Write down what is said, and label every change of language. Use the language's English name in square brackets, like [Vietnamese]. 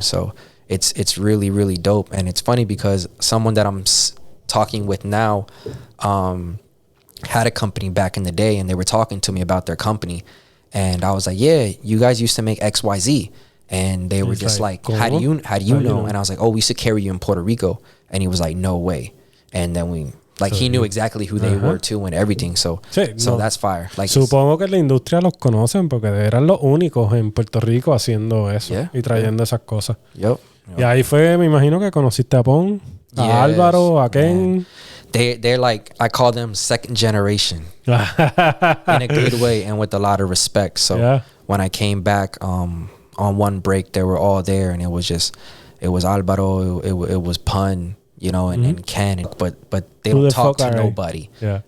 [English] So it's really, really dope. And it's funny because someone that I'm talking with now had a company back in the day, and they were talking to me about their company, and I was like, yeah, you guys used to make XYZ. And they were just like, how do you know? And I was like, we used to carry you in Puerto Rico. And he was like, no way. And then he knew exactly who they were too and everything. So that's fire. Like, [Spanish] supongo que la industria los conocen porque eran los únicos en Puerto Rico haciendo eso y trayendo esas cosas. [English] Yep. [Spanish] Y ahí fue, me imagino que conociste a Pon, a Álvaro, a Ken. [English] They're like, I call them second generation in a good way and with a lot of respect. So when I came back, on one break, they were all there, and it was Alvaro, it was Pun, and Ken, but they don't talk to nobody. Yeah.